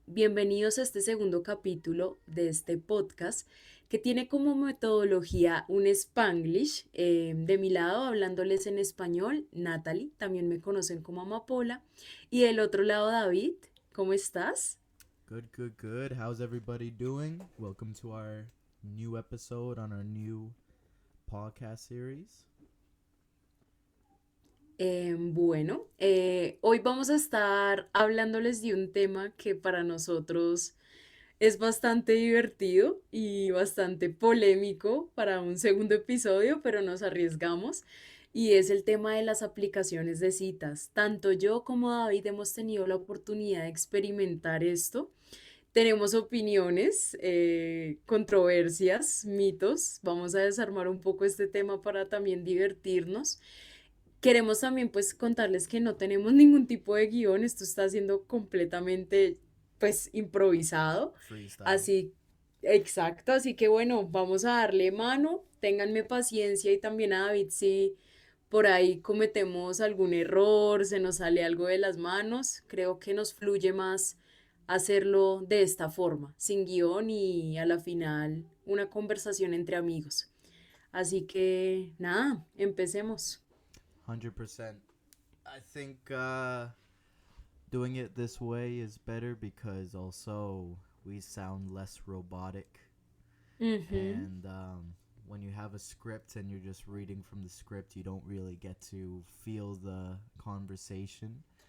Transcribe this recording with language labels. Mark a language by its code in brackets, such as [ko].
[es] Bienvenidos a este segundo capítulo de este podcast que tiene como metodología un Spanglish. De mi lado, hablándoles en español, Natalie, también me conocen como Amapola. Y del otro lado, David, ¿cómo estás? [en] Good, good, good. How's everybody doing? Welcome to our new episode on our new podcast series. [es] Hoy vamos a estar hablándoles de un tema que para nosotros es bastante divertido y bastante polémico para un segundo episodio, pero nos arriesgamos. Y es el tema de las aplicaciones de citas. Tanto yo como David hemos tenido la oportunidad de experimentar esto. Tenemos opiniones, controversias, mitos. Vamos a desarmar un poco este tema para también divertirnos. Queremos también pues contarles que no tenemos ningún tipo de guión, esto está siendo completamente pues improvisado. [en] Freestyle. [es] Así, exacto, así que bueno, vamos a darle mano, ténganme paciencia y también a David si por ahí cometemos algún error, se nos sale algo de las manos, creo que nos fluye más hacerlo de esta forma, sin guión y a la final una conversación entre amigos. Así que nada, empecemos. 100%. [en] I think doing it this way is better because also we sound less robotic. Ujú. And when you have a script and you're just reading from the script, you don't really get to feel the conversation.